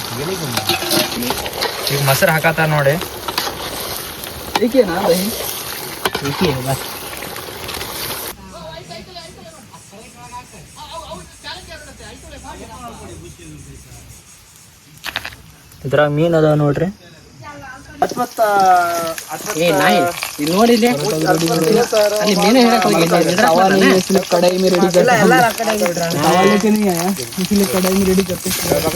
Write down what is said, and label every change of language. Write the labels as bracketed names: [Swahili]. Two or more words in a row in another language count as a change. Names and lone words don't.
[Kannada] ಈಗ ಮೊಸರು ಹಾಕತ್ತಾರ ನೋಡಿ. [Hindi] ठीक है ना भाई, ठीक है बस. [Kannada] ಇದ್ರಾಗ ಮೀನ್ ಅದಾವ ನೋಡ್ರಿ. ನೋಡಿ ಅಲ್ಲಿ ಮೀನು ಹೇಳಕ್ ಹೋಗಿ [Hindi] कढ़ाई में रेडी करते हैं. तवा लेके नहीं आया इसलिए कढ़ाई में रेडी करते हैं.